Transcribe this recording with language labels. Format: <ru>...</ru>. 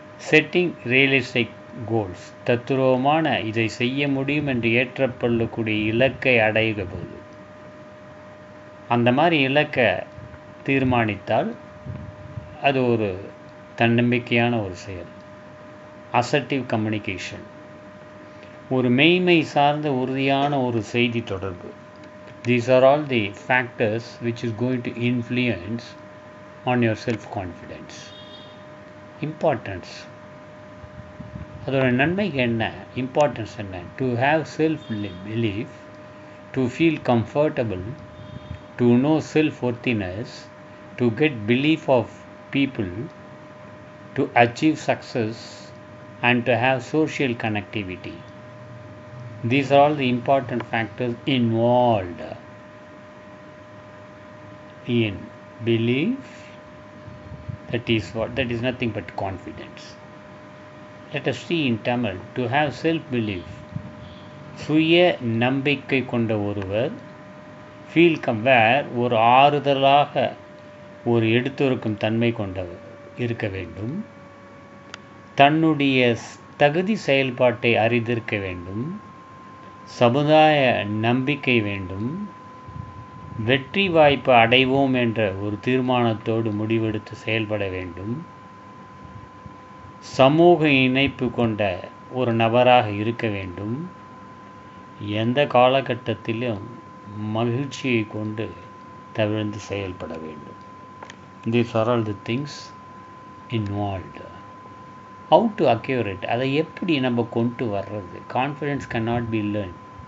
<ta>Setting realistic goals, தத்துருவமான இதை செய்ய முடியும் என்று ஏற்றப்படக்கூடிய இலக்கை அடையும்போது அந்த மாதிரி இலக்கை தீர்மானித்தால் அது ஒரு தன்னம்பிக்கையான ஒரு செயல். அசர்ட்டிவ் கம்யூனிகேஷன், ஒரு மெய்மை சார்ந்த உறுதியான ஒரு செய்தி தொடர்பு.</ta> <en>These are all the factors which is going to influence on your self-confidence.</en> <ta>Importance, அதோட நன்மைக்கு என்ன, இம்பார்ட்டன்ஸ் என்ன?</ta> <en>To have self-belief, to feel comfortable, to know self-worthiness, to get belief of people, to achieve success, and to have social connectivity. These are all the important factors involved in belief. That is nothing but confidence. Let us see in Tamil. To have self-belief,</en> <ta>சுய நம்பிக்கை கொண்ட ஒருவர் feel compare, ஒரு ஆறுதலாக ஒரு எடுத்துரைக்கும் தன்மை கொண்டவர் இருக்க வேண்டும். தன்னுடைய தகுதி செயல்பாட்டை அறிந்திருக்க வேண்டும். சமுதாய நம்பிக்கை வேண்டும். வெற்றி வாய்ப்பு அடைவோம் என்ற ஒரு தீர்மானத்தோடு முடிவெடுத்து செயல்பட வேண்டும். சமூக இணைப்பு கொண்ட ஒரு நபராக இருக்க வேண்டும். எந்த காலகட்டத்திலும் மகிழ்ச்சியை கொண்டு தவிர்த்து செயல்பட வேண்டும்.</ta> <en>These are all the things involved. How to acquire it?</en> <ta>அதை எப்படி நம்ம கொண்டு வர்றது?</ta> <en>Confidence cannot be learned.</en>